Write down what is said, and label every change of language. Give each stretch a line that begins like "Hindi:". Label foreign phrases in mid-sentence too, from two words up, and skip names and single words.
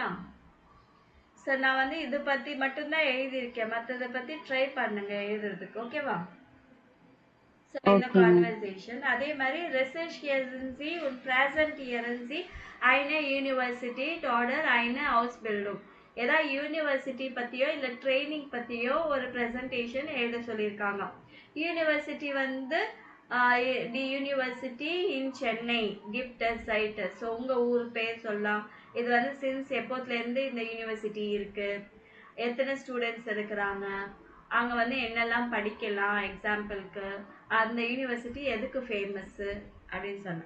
Tamil: ஸோ நான் வந்து இதை பற்றி மட்டும்தான் எழுதியிருக்கேன், மற்றதை பற்றி ட்ரை பண்ணுங்க எழுதுறதுக்கு, ஓகேவா? ஸோ இந்த கான்வர்சேஷன் அதே மாதிரி
German: Recherche und präsentieren Sie eine Universität oder eine Ausbildung.
Tamil: ஏதாவது யூனிவர்சிட்டி பற்றியோ இல்லை ட்ரைனிங் பற்றியோ ஒரு ப்ரெசன்டேஷன் எழுத சொல்லியிருக்காங்க.
English: யூனிவர்சிட்டி வந்து the university in Chennai
German: gibt seit.
Tamil: ஸோ உங்கள் ஊர் பேர் சொல்லலாம். இது வந்து சின்ஸ் எப்போத்துலேருந்து இந்த யூனிவர்சிட்டி இருக்குது, எத்தனை ஸ்டூடெண்ட்ஸ் இருக்கிறாங்க, அங்கே வந்து என்னெல்லாம் படிக்கலாம், எக்ஸாம்பிளுக்கு அந்த யூனிவர்சிட்டி எதுக்கு ஃபேமஸ்ஸு அப்படின்னு சொன்னேன்.